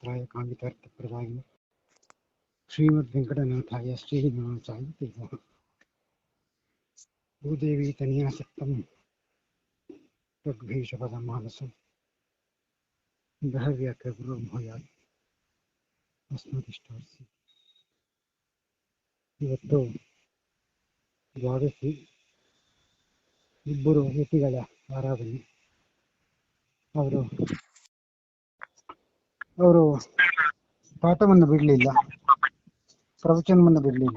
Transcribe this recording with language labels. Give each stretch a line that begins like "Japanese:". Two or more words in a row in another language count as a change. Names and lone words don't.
Sanskrit: शास्त्राय कामितार्थप्रदायिने श्रीमद्वेङ्कटनाथाय श्रीनिवासाय ते नमः। भूदेवी तनयासक्तं त्वद्भीषपदमानसं बहव्याकಗುರುರ್ಭೂಯಾತ್ अस्मदिष्टार्थी।
Kannada: ಇವತ್ತು ದ್ವಾದಶಿ, ಇಬ್ಬರು ಯತಿಗಳ ಆರಾಧನೆ. ಅವರು ಪಾಠವನ್ನು ಬಿಡಲಿಲ್ಲ, ಪ್ರವಚನವನ್ನು ಬಿಡಲಿಲ್ಲ.